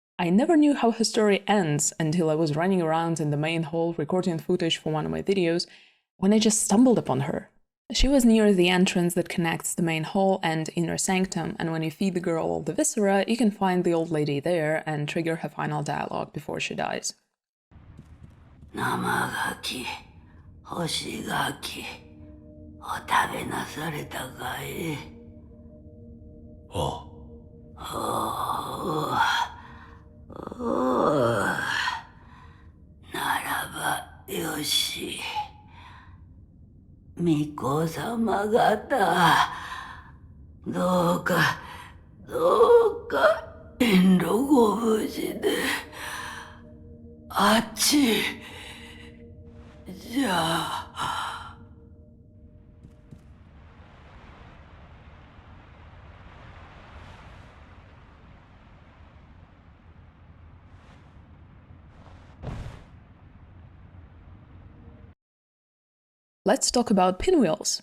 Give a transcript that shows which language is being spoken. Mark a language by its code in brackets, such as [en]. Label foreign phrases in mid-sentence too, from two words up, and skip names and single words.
[en] I never knew how her story ends until I was running around in the main hall recording footage for one of my videos when I just stumbled upon her. She was near the entrance that connects the main hall and inner sanctum, and when you feed the girl all the viscera, you can find the old lady there and trigger her final dialogue before she dies. [ja] 生柿、干し柿、お食べなされたかい? Oh. ならばよし. 巫女様方, どうか遠路ご無事であっちじゃあ。 [en] Let's talk about pinwheels.